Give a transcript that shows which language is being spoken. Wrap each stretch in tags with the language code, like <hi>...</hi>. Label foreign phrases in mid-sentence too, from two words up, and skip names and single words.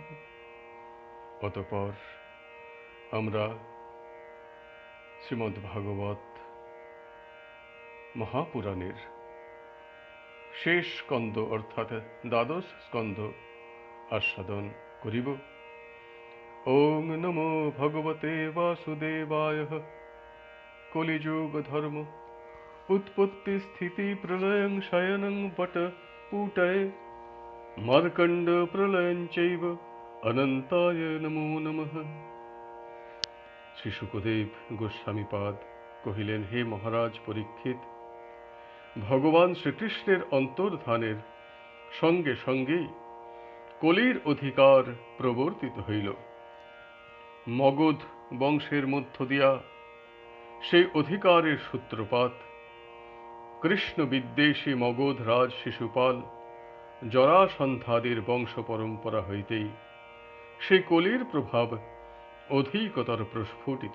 <bn>অতঃপর আমরা শ্রীমদ্ ভাগবত মহাপুরাণের শেষ স্কন্ধ অর্থাৎ দ্বাদশ স্কন্ধ আস্বাদন করিব।</bn> <sa>ওং নমো ভগবতে বাসুদেবায়। কলিযুগ ধর্ম उत्पत्ति स्थिति प्रलयं शयनं वट पूटये मार्कण्ड प्रलयं चैव अनन्ताय नमो नमः।</sa> <bn>শ্রী শুকদেব গোস্বামীপাদ কহিলেন, হে মহারাজ পরীক্ষিত, ভগবান শ্রীকৃষ্ণের অন্তর্ধানের সঙ্গে সঙ্গেই কলির অধিকার প্রবর্তিত হইল। মগধ বংশের মধ্য দিয়া সেই অধিকারের সূত্রপাত কৃষ্ণ বিদ্বেষী মগধ রাজ শিশুপাল জরাসন্ধাদের বংশ পরম্পরা হইতেই সেই কলির প্রভাব অধিকতর প্রস্ফুটিত।</bn>